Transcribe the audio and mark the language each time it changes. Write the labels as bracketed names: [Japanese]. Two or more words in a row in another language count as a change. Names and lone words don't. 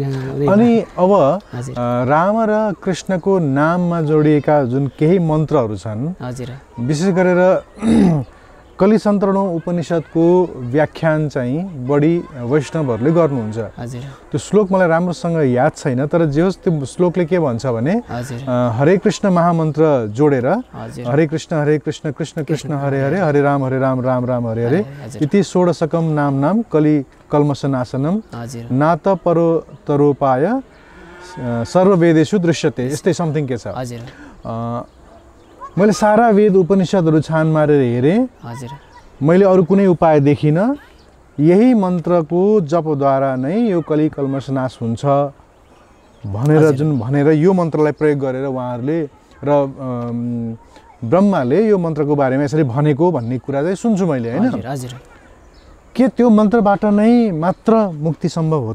[Nepali] अनि अब राम र कृष्णको नाममा जोडिएका जुन केही मन्त्रहरू छन् हजुर विशेष गरेर कलिसन्तरणौँ उपनिषदको व्याख्यान चाहिँ बढी वैष्णवहरूले गर्नुहुन्छ हजुर त्यो श्लोक मलाई राम्रोसँग याद छैन तर जे होस् त्यो श्लोकले के भन्छ भने हरे कृष्ण महामन्त्र जोडेर [Sanskrit] हरे कृष्ण कृष्ण कृष्ण हरे हरे हरे राम राम राम हरे हरे इति षोडशकम नाम कलि कल्मषनाशनम नात परो तरोपाय सर्ववेदेषु दृश्यते यस्तै समथिङ [Nepali] के छ मैले सारा वेद उपनिषदहरू छान मारेर हेरेँ मैले अरू कुनै उपाय देखिनँ यही मन्त्रको जपद्वारा नै यो कलि कल्मष नाश हुन्छ भनेर यो मन्त्रलाई प्रयोग गरेर उहाँहरूले र ब्रह्माले यो मन्त्रको बारेमा यसरी भनेको भन्ने कुरा चाहिँ सुन्छु मैले हैन के त्यो मन्त्रबाट नै मात्र मुक्ति सम्भव हो त